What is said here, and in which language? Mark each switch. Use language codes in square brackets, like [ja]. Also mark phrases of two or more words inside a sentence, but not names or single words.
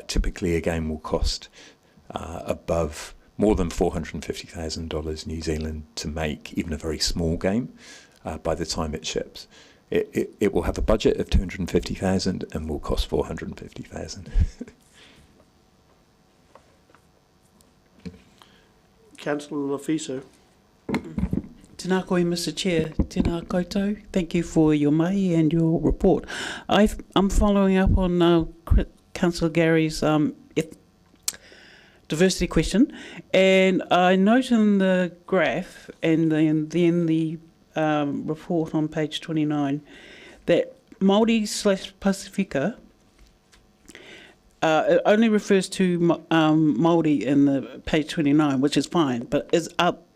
[en] Typically, a game will cost above more than $450,000 New Zealand to make, even a very small game, by the time it ships. It will have a budget of $250,000 and will cost $450,000. Councillor Lafiso. [mi] Tēnā koe, [en] Mr. Chair. [mi] Tēnā koutou. [en] Thank you for your mahi and your report. I'm following up on Councillor Gary's diversity question, and I note in the graph and then the report on page 29 that Māori/Pasifika it only refers to Māori in the page 29, which is fine, but is up.